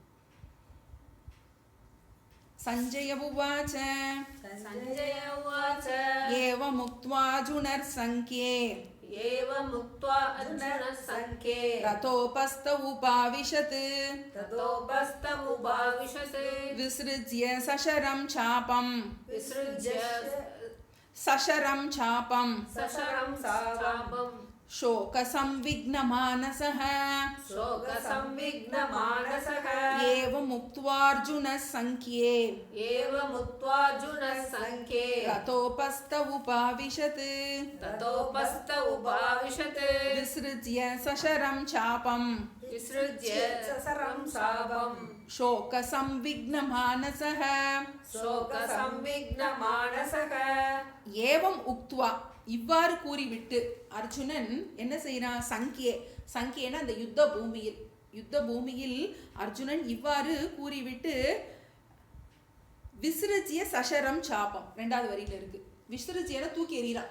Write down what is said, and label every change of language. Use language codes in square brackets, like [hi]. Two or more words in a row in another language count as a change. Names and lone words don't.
[sa] सञ्जय उवाच एवमुक्त्वा अर्जुनः संख्ये रथोपस्थ उपाविशत् विसृज्य सशरं चापं शोकसंविघ्नमानसः एवमुक्त्वार्जुनः संख्ये रतोपस्थ उपाविशत् विसृज्य सशरं चापं शोकसंविघ्नमानसः एवम् उक्त्वा [ta] இவ்வாறு கூறிவிட்டு அர்ஜுனன் என்ன செய்யறான்? சங்கியேனா அந்த யுத்த பூமியில் அர்ஜுனன் இவ்வாறு கூறிவிட்டு [sa] विसृज्य सशरं चापं [ta] 2வது வரியில இருக்கு. விசிறிச்சியன தூக்கி எறிகிறான்.